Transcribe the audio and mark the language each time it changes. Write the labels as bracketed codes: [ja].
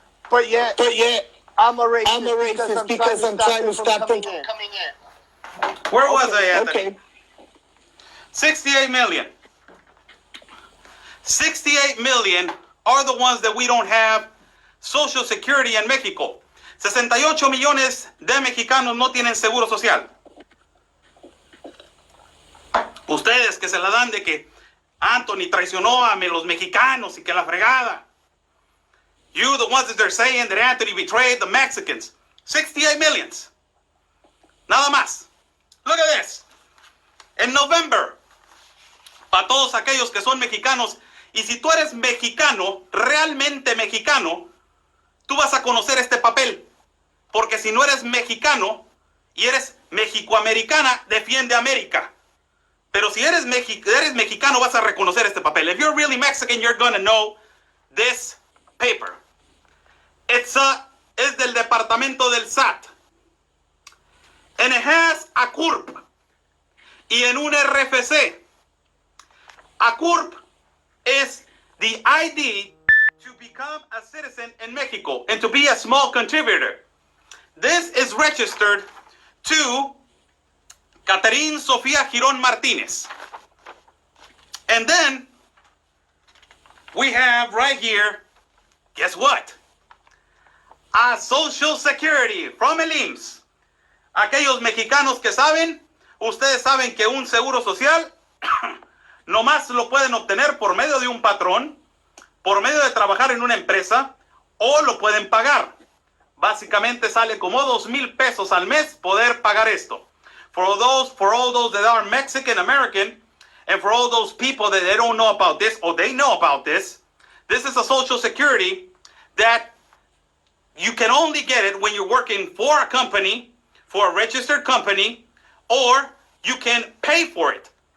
[en] But yet, I'm a racist because I'm trying to stop them from coming in. Where was I, Anthony? Okay. 68 million. 68 million are the ones that we don't have Social Security in Mexico. [es] 68 millones de mexicanos no tienen seguro social. Ustedes que se la dan de que Anthony traicionó a los mexicanos y que la fregada. [en] You, the ones that they're saying that Anthony betrayed the Mexicans. 68 millions. [es] Nada más. [en] Look at this. [es] En November, para todos aquellos que son mexicanos, y si tú eres mexicano, realmente mexicano, tú vas a conocer este papel. Porque si no eres mexicano y eres mexicoamericana, defiende América. Pero si eres mexicano, vas a reconocer este papel. [en] If you're really Mexican, you're going to know this paper. [es] Es del departamento del SAT. [en] And it has a CURP. [es] Y en un RFC. [en] A CURP is the ID to become a citizen in Mexico and to be a small contributor. This is registered to Catherine Sofía Girón Martínez. And then we have right here, guess what? A Social Security from el IMSS. [es] Aquellos mexicanos que saben, ustedes saben que un seguro social nomás lo pueden obtener por medio de un patrón, por medio de trabajar en una empresa, o lo pueden pagar. Básicamente sale como 2,000 pesos al mes poder pagar esto. [en] For all those that are Mexican American, and for all those people that they don't know about this, or they know about this is a Social Security that you can only get it when you're working for a company, for a registered company, or you can pay for it.